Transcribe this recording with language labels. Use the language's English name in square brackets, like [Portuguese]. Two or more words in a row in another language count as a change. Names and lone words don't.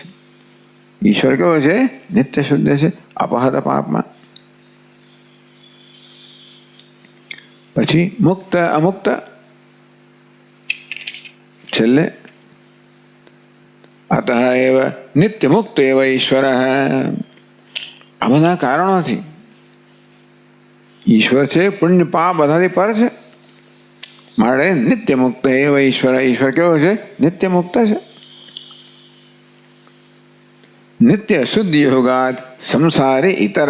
[Gujarati] ઈશ્વર કેવો છે? નિત્ય શુદ્ધ છે, અપહત પાપમાં। પછી મુક્ત અમુક્ત છેલ્લે [Sanskrit] अतः एव नित्य मुक्त एव ईश्वरः। [Gujarati] आ બધા કારણોથી ઈશ્વર છે, પુણ્ય પાપ બધાથી પર છે, માટે [Sanskrit] नित्य मुक्त एव ईश्वर। [Gujarati] ઈશ્વર કેવો છે? નિત્ય મુક્ત છે। [Sanskrit] नित्य शुद्ध योगात संसारी इतर।